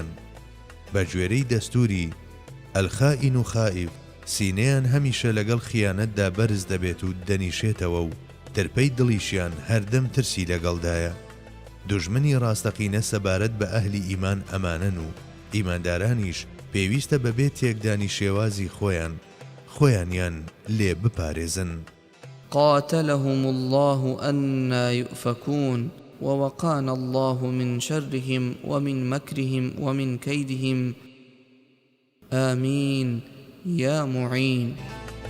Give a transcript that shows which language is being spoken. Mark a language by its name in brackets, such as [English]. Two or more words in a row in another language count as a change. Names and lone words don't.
[Central Kurdish] بە گوێرەی دەستوری ئەلخائین و خائیف سینەیان هەمیشە لەگەڵ خیانەتدا بەرز دەبێت و دەنیشێتەوە و ترپەی دڵیشیان هەردەم ترسی لەگەڵدایە. دوژمنی ڕاستەقینە سەبارەت بە ئەهلی ئیمان ئەمانەن و ئیماندارانیش پێویستە بەبێ تێکدانی شێوازی خۆیانیان لێ بپارێزن. [Arabic] قاتلهم الله أنا يؤفكون ووقانا الله من شرهم ومن مكرهم ومن كيدهم آمين يا معين.